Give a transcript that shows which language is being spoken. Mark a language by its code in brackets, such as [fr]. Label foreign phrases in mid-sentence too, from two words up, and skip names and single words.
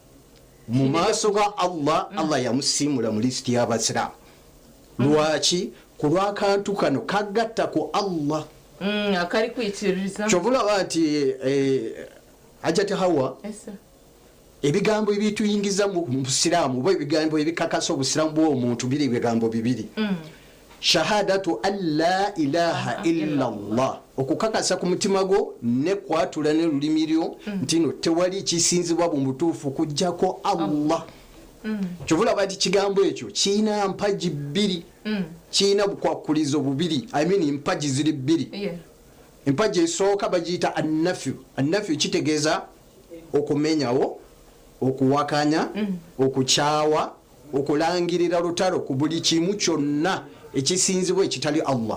[lg] mu maaso ga Allah yamusiimula mu lisiti y'abasiraamu lwaki ku lw'akantu kano kagatta ku Allah akali kuyitiriza kyovulaba nti Hajjati Hawa ebigambo ebituyingiza mu busiraamu oba ebigambo ebikakasa obusiraamu bw'omuntu biri ebigambo bibiri [ar] شهادة أن لا إله إلا الله [lg] okukakasa ku mutima gwo ne kwatula ne lulimi lyo nti no tewali kisinzibwa mu butuufu kujjako Allah kyovulaba nti kigambo ekyo kiina mpaji bbiri kiina bukwakulizo bubiri empaji ziri bbiri empaji esooka bagiyita annafyu kitegeeza okumenyawo okuwakanya okukyawa okulangirira lutalo ku buli kimu kyonna ekisinzibwa ekitali Allah